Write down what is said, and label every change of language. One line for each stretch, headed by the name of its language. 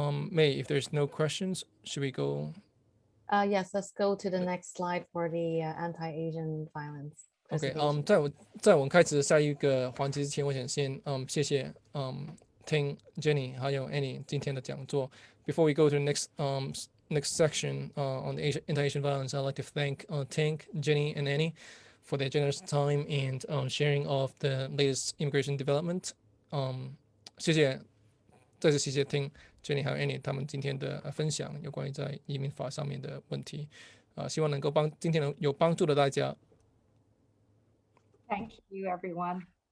English: May, if there's no questions, should we go? Yes, let's go to the next slide for the anti-Asian violence. OK， presentation.
Chinese: 在我们开始下一个环节之前，我想先谢谢Ting、Jenny 还有 Annie 今天的讲座。
English: Before we go to the next section on the anti-Asian violence, I'd like to thank Ting, Jennie, and Annie for their generous time and sharing of the latest immigration development.
Chinese: 谢谢，再次谢谢 Ting、Jennie 还有 Annie 他们今天的分享，有关于在移民法上面的问题。希望能够今天能有帮助的大家。
English: Thank you, everyone.